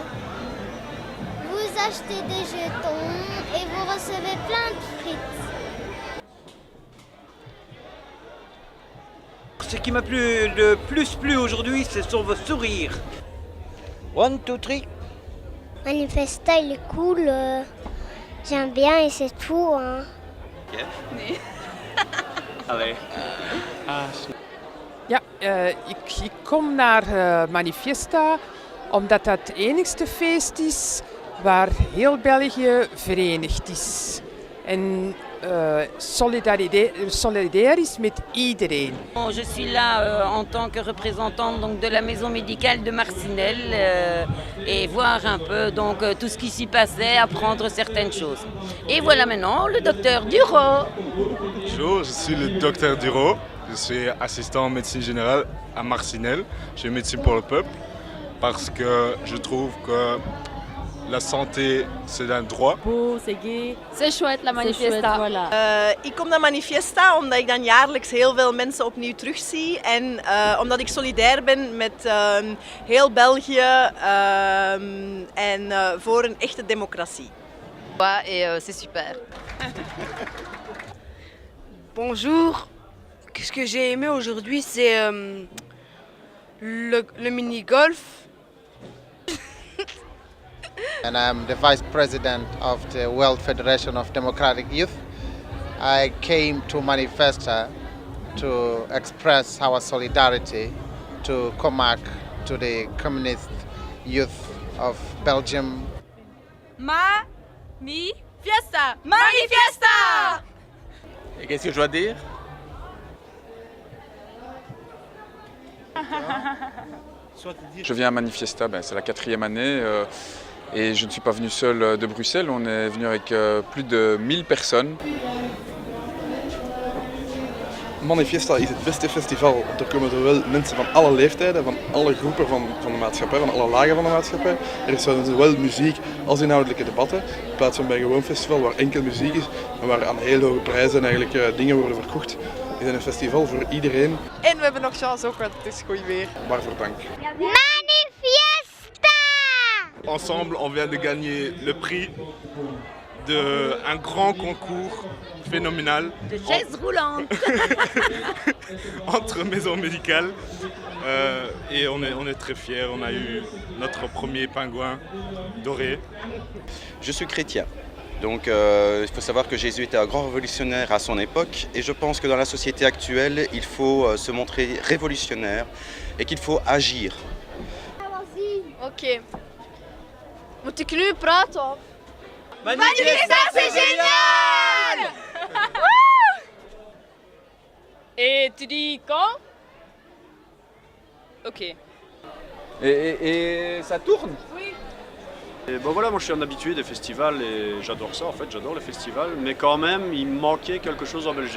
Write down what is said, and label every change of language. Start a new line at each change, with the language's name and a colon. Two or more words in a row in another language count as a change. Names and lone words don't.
French: Vous achetez des jetons et vous recevez plein de frites. Ce qui m'a le plus plu aujourd'hui, ce sont vos sourires. 1, 2, 3. Manifesta, il est cool. J'aime bien et c'est tout. Hein.
Dutch: Yeah. Nee. Allee. Ja, ik kom naar Manifesta omdat dat het enigste feest is waar heel België verenigd is. En solidair is met iedereen.
French: Je suis là en tant que représentante donc, de la maison médicale de Marcinelle et voir un peu donc, tout ce qui s'y passait, apprendre certaines choses. Et voilà maintenant le docteur Duro. Bonjour, je suis le docteur Duro. Je suis assistant en médecine générale à Marcinelle, chez Médecins pour le Peuple, parce que je trouve que la santé, c'est un droit. Beau, c'est gay. C'est chouette la Manifesta. Voilà.
Dutch: Ik kom naar Manifesta omdat ik dan jaarlijks heel veel mensen opnieuw terugzie. En omdat ik solidair ben met heel België en voor een echte democratie.
French: Et c'est super. Bonjour. Ce que j'ai aimé aujourd'hui, c'est le mini-golf.
English: And I'm the Vice President of the World Federation of Democratic Youth. I came to Manifesta to express our solidarity to Comac, to the communist youth of Belgium. Manifesta! Manifesta!
French: Et qu'est-ce que je dois dire? Je viens à Manifesta, c'est la 4e année et je ne suis pas venu seul de Bruxelles, on est venu avec plus de 1000 personnes.
Dutch: Manifesta is het beste festival. Er komen zowel mensen van alle leeftijden, van alle groepen van de maatschappij, van alle lagen van de maatschappij. Er is zowel muziek als inhoudelijke debatten. In plaats van bij een gewoon festival waar enkel muziek is, maar waar aan heel hoge prijzen eigenlijk dingen worden verkocht. Is het een festival voor iedereen. En we hebben nog chance ook, want het is goed weer. Waarvoor dank. Manifesta!
French: Ensemble, on vient de gagner le prix d'un grand concours phénoménal. De chaises roulantes. Entre maisons médicales. Et on est très fiers, on a eu notre premier pingouin doré. Je suis chrétien. Donc il faut savoir que Jésus était un grand révolutionnaire à son époque et je pense que dans la société actuelle, il faut se montrer révolutionnaire et qu'il faut agir.
Dutch: Oké. Moet ik nu praten?
French: Manifestatie géniale! Et tu dis quand? Ok. Et ça tourne? Oui. Et bon voilà, moi je suis un habitué des festivals et j'adore ça en fait, j'adore les festivals, mais quand même il manquait quelque chose en Belgique.